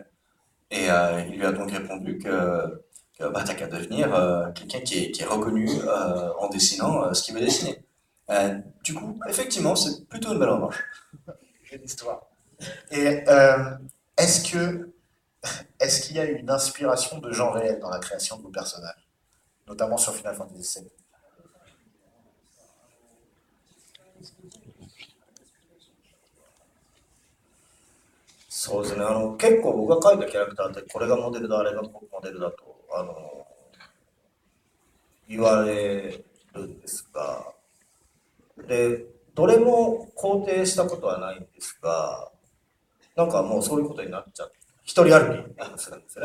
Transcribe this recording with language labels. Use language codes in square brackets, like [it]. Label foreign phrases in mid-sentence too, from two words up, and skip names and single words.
[fr] Et il lui a donc répondu que t'as qu'à devenir quelqu'un qui est reconnu en dessinant ce qu'il veut dessiner. Du coup, effectivement, c'est plutôt une belle revanche. Une histoire. Et est-ce qu'il y a une inspiration de gens réels dans la création de vos personnages, notamment sur Final Fantasy VII? [ja] そうですね、結構僕が描いたキャラクターってこれがモデルだ、あれがモデルだと言われるんですが、でどれも肯定したことはないんですが、なんかもうそういうことになっちゃって、一人歩きするんですよね。